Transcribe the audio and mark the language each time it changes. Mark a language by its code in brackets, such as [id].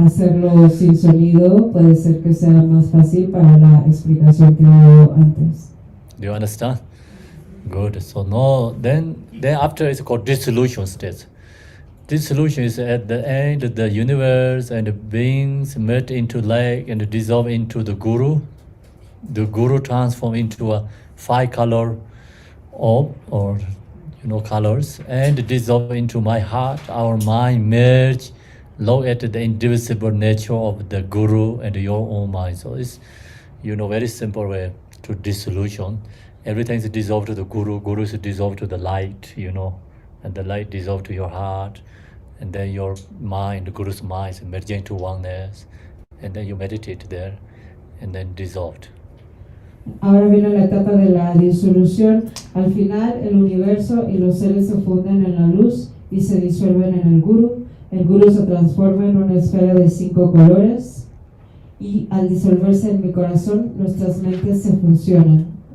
[es] hacerlo sin sonido puede ser que sea más fácil para la explicación que hubo antes. [en] Do you understand? Good. So no, then after it's called dissolution stage. Dissolution is at the end the universe and the beings melt into light and dissolve into the Guru. The Guru transform into a 5-color orb or colors and dissolve into my heart. Our mind merge. Look at the indivisible nature of the Guru and your own mind. So it's very simple way to dissolution. Everything is dissolved to the Guru. Guru is dissolved to the light, and the light dissolved to your heart, and then your mind, the Guru's mind, is merging into oneness, and then you meditate there, and then dissolved. [es] Ahora viene la etapa de la disolución. Al final, el universo y los seres se funden en la luz y se disuelven en el Guru. El Guru se transforma en una esfera de 5 colores y al disolverse en mi corazón, nuestras mentes se fusionan.